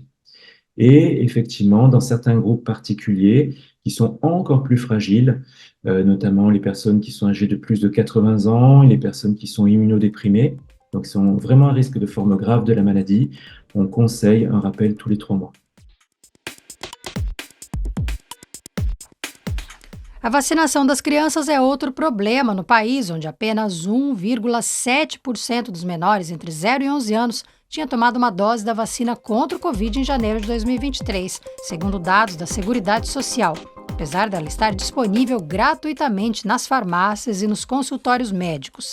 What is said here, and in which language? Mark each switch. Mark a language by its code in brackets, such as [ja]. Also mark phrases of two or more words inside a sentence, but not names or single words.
[fr] Et effectivement, dans certains groupes particuliers qui sont encore plus fragiles, notamment les personnes qui sont âgées de plus de 80 ans et les personnes qui sont immunodéprimées, donc qui sont vraiment à risque de forme grave de la maladie, on conseille un rappel tous les 3 mois. [pt] A vacinação das crianças é outro problema no país, onde apenas 1,7% dos menores entre 0 e 11 anos tinha tomado uma dose da vacina contra o Covid em janeiro de 2023, segundo dados da Seguridade Social, apesar dela estar disponível gratuitamente nas farmácias e nos consultórios médicos.